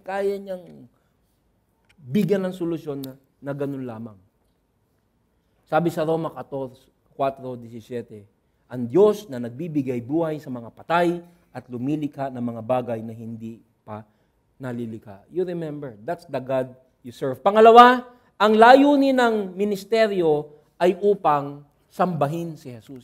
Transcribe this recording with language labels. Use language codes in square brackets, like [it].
[tl] Kaya niyang bigyan ng solusyon na ganun lamang. Sabi sa Roma 4:17, ang Diyos na nagbibigay buhay sa mga patay at lumilikha ng mga bagay na hindi pa nalilikha. [en] You remember, that's the God you serve. [tl] Pangalawa, ang layunin ng ministeryo ay upang sambahin si Jesus.